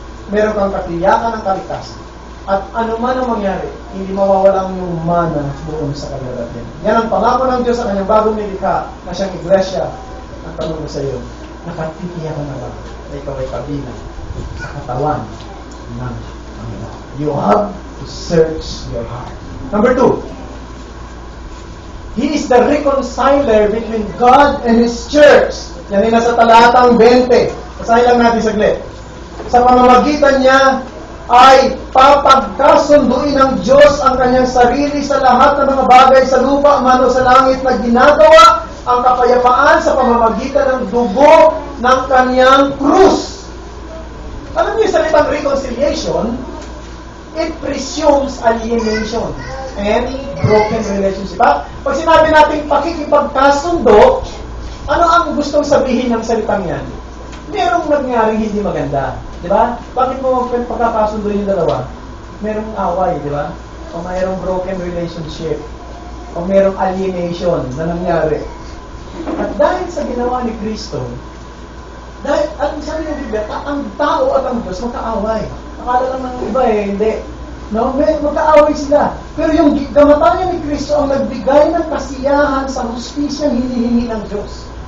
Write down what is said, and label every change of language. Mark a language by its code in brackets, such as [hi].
[tl] meron kang katiyakan ng kaligtasan. At ano man ang mangyari, hindi mawawala ang iyong mana doon sa kalulatan. Yan ang pangako ng Diyos sa kanyang bagong nilikha na siyang iglesia. Ang tanong ko sa iyo, nakatitiyakan na ba na ikaw ay kabilang sa katawan ng Panginoon? [en] You have to search your heart. Number 2, He is the reconciler between God and His church. [tl] Yan ay nasa talatang 20. Basahin lang natin saglit. Sa pamamagitan niya ay papagkasunduin ng Diyos ang kanyang sarili sa lahat ng mga bagay sa lupa man o sa langit na ginagawa ang kapayapaan sa pamamagitan ng dugo ng kanyang krus. Alam niyo yung salitang [en] reconciliation, it presumes alienation and broken relationship. [tl] Pag sinabi natin pakikipagkasundo, ano ang gustong sabihin ng salitang yan? Merong nangyaring hindi maganda. Di ba? Bakit mo pagkakasundo yung dalawa? Merong away, di ba? O mayroong broken relationship. O merong alienation na nangyari. At dahil sa ginawa ni Kristo, dahil, at sabi ng Biblia, ang tao at ang Diyos magkaaway. Akala lang ng iba hindi. No, magkaaway sila. Pero yung kamatayan ni Kristo ang nagbigay ng kasiyahan sa hustisyang hinihingi ng Diyos.